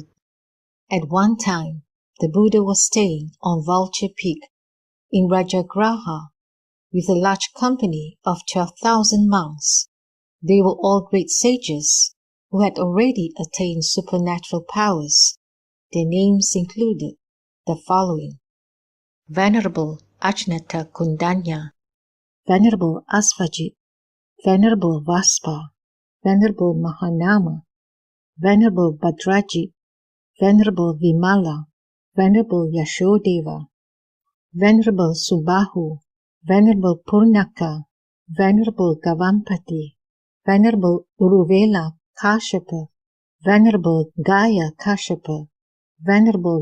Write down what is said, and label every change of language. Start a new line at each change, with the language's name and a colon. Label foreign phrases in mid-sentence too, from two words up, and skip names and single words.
English: At one time, the Buddha was staying on Vulture Peak in Rajagraha with a large company of 12,000 monks. They were all great sages who had already attained supernatural powers. Their names included the following: Venerable Ajnata Kundanya, Venerable Asvajit, Venerable Vaspa, Venerable Mahanama, Venerable Bhadrajit, Venerable Vimala, Venerable Yashodeva, Venerable Subahu, Venerable Purnaka, Venerable Gavampati, Venerable Uruvela Kashyapa, Venerable Gaya Kashyapa, Venerable